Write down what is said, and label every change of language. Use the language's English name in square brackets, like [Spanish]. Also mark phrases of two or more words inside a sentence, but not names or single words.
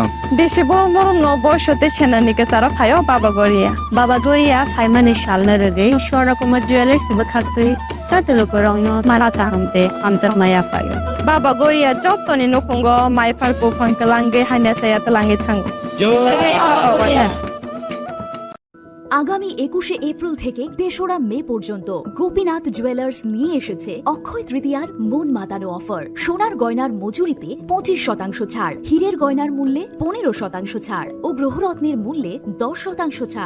[Kok Borok] Beshi borom borom no boyshote shenanike sara phayo Baba Goria. Baba Goria phaimani shalna rege Shora Kuma Jewelers bakhaktui sate lukurogno marata hamte amjak maya phayo. Baba Goria jotoni nukungo mai phalpo phangkalange haina saya talange thango. [Bangla] আগামী ২১শে এপ্রিল থেকে ৩রা মে পর্যন্ত গোপীনাথ জুয়েলার্স নিয়ে এসেছে অক্ষয় তৃতীয়ার মন মাতানো অফার। সোনার গয়নার মজুরিতে ২৫% ছাড়, হীরের গয়নার মূল্যে ১৫% ছাড় ও গ্রহরত্নের মূল্যে ১০% ছাড়।